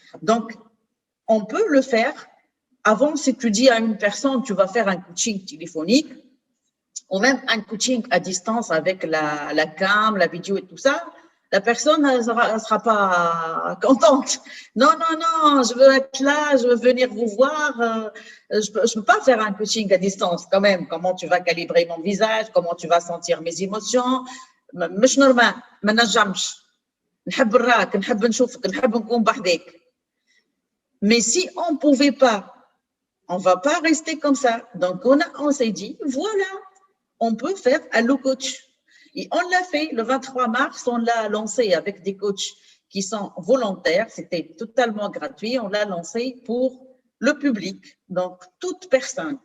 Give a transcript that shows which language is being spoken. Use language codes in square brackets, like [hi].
[fr] Donc, on peut le faire. Avant, si tu dis à une personne, tu vas faire un coaching téléphonique, ou même un coaching à distance avec la cam, la vidéo et tout ça, la personne ne sera pas contente. Non, non, non, je veux être là, je veux venir vous voir. Je ne peux pas faire un coaching à distance quand même. Comment tu vas calibrer mon visage, comment tu vas sentir mes émotions. [ar] مش normal, ما نجمش. نحب نراك, نحب نشوفك, نحب نكون بحذاك. [fr] Mais si on ne pouvait pas, on ne va pas rester comme ça. Donc, on s'est dit, voilà, on peut faire Allo Coach. Et on l'a fait le 23 mars, on l'a lancé avec des coachs qui sont volontaires, c'était totalement gratuit, on l'a lancé pour le public, donc toute personne.